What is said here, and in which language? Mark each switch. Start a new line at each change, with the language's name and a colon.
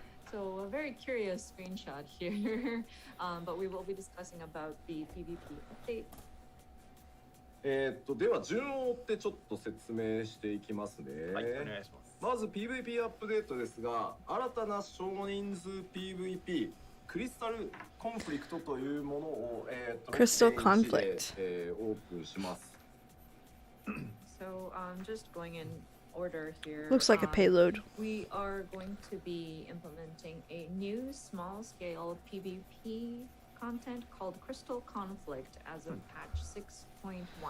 English: So a very curious screenshot here, but we will be discussing about the PvP update.
Japanese: では順を追ってちょっと説明していきますね。はい、お願いします。まず PVP アップデートですが、新たな少人数 PVP クリスタルコンフリクトというものを
English: Crystal Conflict
Japanese: オープンします。
English: So just going in order here. Looks like a payload. We are going to be implementing a new small-scale PvP content called Crystal Conflict as of patch 6.1.